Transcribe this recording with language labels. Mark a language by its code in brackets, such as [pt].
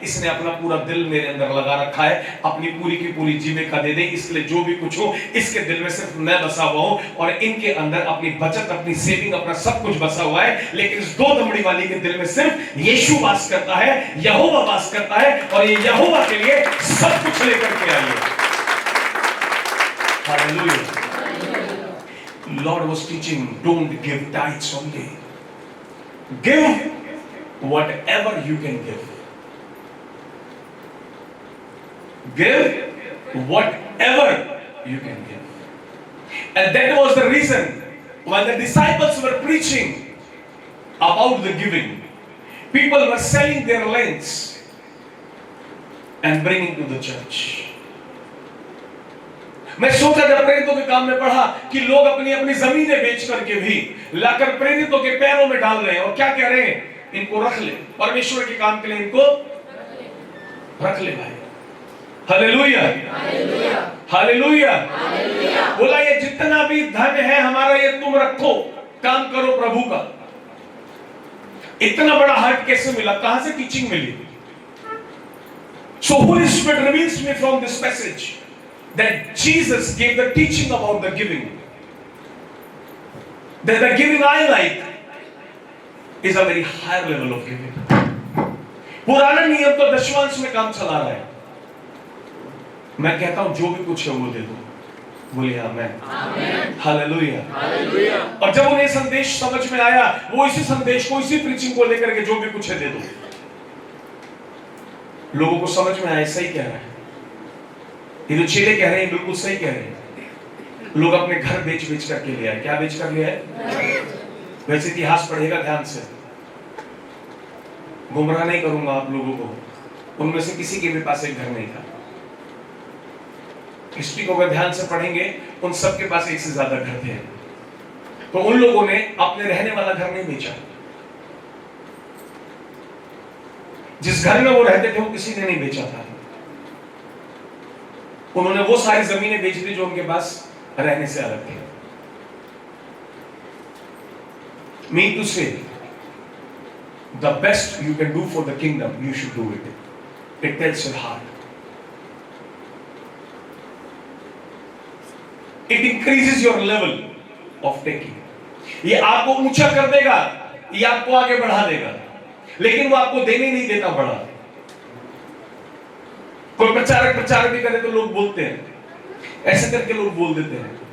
[hi] इसने अपना पूरा दिल मेरे अंदर लगा रखा है, अपनी पूरी की पूरी जीविका दे दे, इसलिए जो भी कुछ हो इसके दिल में सिर्फ मैं बसा हुआ हूं और इनके अंदर अपनी बचत, अपनी सेविंग, अपना सब कुछ बसा हुआ है। लेकिन इस 2 दमड़ी वाली के दिल में सिर्फ यीशु वास करता है, यहोवा वास करता है, और ये यहोवा के लिए सब कुछ लेकर के आई है। Hallelujah. [en] Lord was teaching, don't give tithes only. Give whatever you can give. Give whatever you can give. And that was the reason when the disciples were preaching about the giving, people were selling their lands and bringing to the church. [hi] मैं सोचा जब प्रेरितों के काम में पढ़ा कि लोग अपनी अपनी जमीनें बेच करके भी लाकर प्रेरितों के पैरों में डाल रहे हैं और क्या कह रहे हैं? इनको रख ले, परमेश्वर के काम के लिए इनको रख ले भाई। Hallelujah, hallelujah. बोला ये जितना भी धन है हमारा ये तुम रखो, काम करो प्रभु का। इतना बड़ा हार्ट कैसे मिला? कहां से teaching milli? [en] So Holy Spirit reveals me from this passage that Jesus gave the teaching about the giving. That the giving I like is a very higher level of giving. [hi] पुराना नियम तो दशमांश में काम चला रहा है। मैं कहता हूं जो भी कुछ है वो दे दो। बोलिए आमीन, हालेलुया, हालेलुया। और जब उन्हें संदेश समझ में आया, वो इसी संदेश को, इसी प्रीचिंग को लेकर के जो भी कुछ है दे दो। लोगों को समझ में आया सही कह रहा है, ये जो चेले कह रहे हैं बिल्कुल सही कह रहे हैं। लोग अपने घर बेच बेच करके ले आए। क्या बेच कर ले आए? वैसे इतिहास पढ़ेगा ध्यान से, गुमराह नहीं करूंगा आप लोगों को, उनमें से किसी के भी पास एक घर नहीं था। हिस्ट्री को अगर ध्यान से पढ़ेंगे उन सब के पास एक से ज्यादा घर थे। तो उन लोगों ने अपने रहने वाला घर नहीं बेचा, जिस घर में वो रहते थे वो किसी ने नहीं बेचा था। उन्होंने वो सारी जमीनें बेच दी जो उनके पास रहने से अलग थी। [en] Mean to say, the best you can do for the kingdom, you should do it. It tells your heart. It increases your level of taking. [hi] ये आपको ऊंचा कर देगा, ये आपको आगे बढ़ा देगा, लेकिन वो आपको देने नहीं देता बढ़ा। कोई प्रचारक भी करे तो लोग बोलते हैं, ऐसे करके लोग बोल देते हैं।